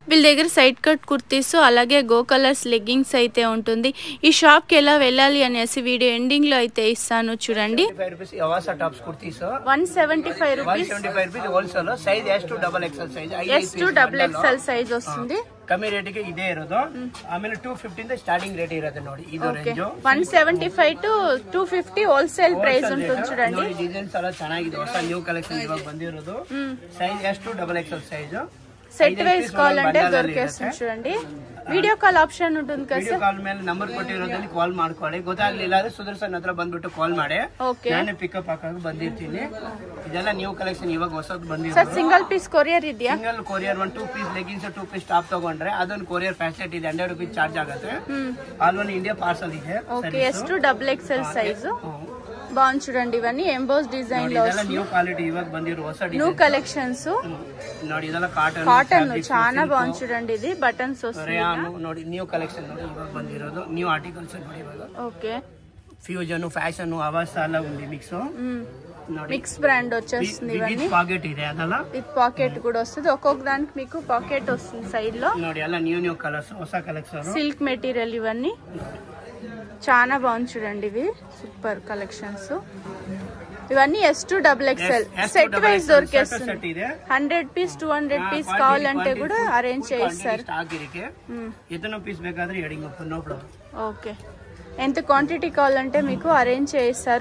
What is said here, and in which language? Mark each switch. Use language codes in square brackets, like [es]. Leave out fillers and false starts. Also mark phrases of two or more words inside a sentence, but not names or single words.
[te] వీళ్ళ దగ్గర సైడ్ కట్ కుర్తీస్ అలాగే గో కలర్స్ లెగ్గింగ్స్ అయితే ఉంటుంది. ఈ షాప్ కి ఎలా వెళ్ళాలి అనేసి వీడియో ఎండింగ్ లో అయితే ఇస్తాను చూడండి. 175 రూపీస్ S2XXL సైజ్ వస్తుంది. [kn] ಕಮ್ಮಿ ರೇಟಿಗೆ ಇದೇ ಇರೋದು. ಆಮೇಲೆ 250 ಸ್ಟಾರ್ಟಿಂಗ್ ರೇಟ್ ಇರುತ್ತೆ ನೋಡಿ. ಇದು ರೇಂಜ್ [te] 175 to 250 [en] wholesale price [te] ఉంటుంది చూడండి. [kn] ಡಿಸೈನ್ಸ್ ಎಲ್ಲ ಚೆನ್ನಾಗಿದೆ. ಹೊಸ [en] new collection [kn] ಇವಾಗ ಬಂದಿರೋದು. ಸೈಜ್ S2XXL ಸೈಜ್. [te] సెట్ వైస్ కావాలంటే దొరికేస్తుంది చూడండి. [en] video call option [te] ఉంటుంది కదా. [en] video call [kn] ಮೇಲೆ ನಂಬರ್ ಕೊಟ್ಟಿರೋದಲ್ಲಿ ಕಾಲ್ ಮಾಡ್ಕೊಳ್ಳಿ. ಗೊತ್ತಾಗ್ಲಿಲ್ಲ ಅಂದ್ರೆ ಸುದರ್ಶನ್ ಹತ್ರ ಬಂದ್ಬಿಟ್ಟು ಕಾಲ್ ಮಾಡಿ. ನಾನು ಪಿಕಪ್ ಹಾಕಕ್ಕೆ ಬಂದಿರ್ತೀನಿ. ಇದೆಲ್ಲ [en] new collection [kn] ಇವಾಗ ಹೊಸದು ಬಂದಿದೆ. ಸರ್ [en] single piece courier [kn] ಇದೆಯಾ? ಸಿಂಗಲ್ ಕೊರಿಯರ್ 2 ಪೀಸ್ ಲೆಗ್ಗಿನ್ಸ್ 2 ಪೀಸ್ ಟಾಪ್ ತಗೊಂಡ್ರೆ ಅದೊಂದು ಕೊರಿಯರ್ ಫ್ಯಾಸಿಲಿಟಿ ಇದೆ. 100 ರೂಪಾಯಿ ಚಾರ್ಜ್ ಆಗುತ್ತೆ. [en] all over India [kn] ಪಾರ್ಸಲ್ ಇದೆ. [te] ಓಕೆ S2XXL సైజ్ బాగుంది చూడండి. ఇవన్నీ ఎంబోస్ డిజైన్ లో [kn] వస్తుంది. [en] new quality [kn] ఇವಾಗ ಬಂದಿರೋ ಹೊಸ ಡಿಸೈನ್ [en] new collections [kn] ನೋಡಿ. ಇದೆಲ್ಲ ಕಾಟನ್ [te] చాలా బాగుంది చూడండి. ఇది బటన్స్ వస్తుంది [kn] ನೋಡಿ. [en] new collection [kn] ನೋಡಿ ಇವಾಗ ಬಂದಿರೋದು. [en] new articles [kn] ನೋಡಿ ಇವಾಗ. [te] ఓకే ఫ్యూజన్ ఫ్యాషన్ అవాస్ అలా ఉంది మిక్స్. మిక్స్ బ్రాండ్ వచ్చేస్తుంది. ఇవన్నీ [kn] పాకెట్ ಇದೆ ಅದಲ್ಲ. [te] విత్ పాకెట్ కూడా వస్తుంది. ఒక్కొక్క దానికి మీకు పాకెట్ వస్తుంది సైడ్ లో. [kn] ನೋಡಿ ಎಲ್ಲ [en] new colours [kn] ಹೊಸ కలెక్షన్. [te] సిల్క్ మెటీరియల్ ఇవన్నీ చాలా బాగుంది చూడండి. ఇవి సూపర్ కలెక్షన్స్. ఇవన్నీ S2XXL సెట్ వైజ్ దొరికేస్తుంది. 100 పీస్ 200 పీస్ కావాలంటే కూడా అరేంజ్ చేయిస్తారు. ఓకే ఎంత క్వాంటిటీ కావాలంటే మీకు అరేంజ్ చేయిస్తారు.